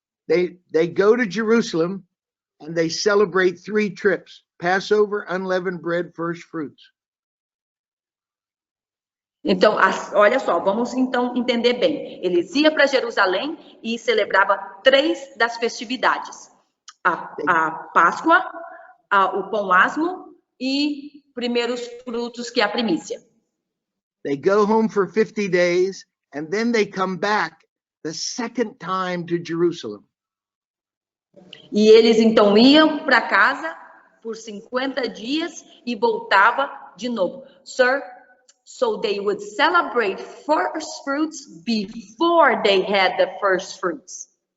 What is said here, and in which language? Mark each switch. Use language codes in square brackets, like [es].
[en] They go to Jerusalem and they celebrate 3 trips: Passover, unleavened bread, first fruits. [pt] Então, olha só, vamos então entender bem. Eles iam para Jerusalém e celebravam 3 das festividades: a Páscoa, o pão asmo e primeiros frutos, que é a primícia. [en] They go home for 50 days and then they come back the second time to Jerusalem. [pt] E eles então iam para casa por 50 dias e voltavam de novo. [en] Sir, so they would celebrate first fruits before they had the first fruits.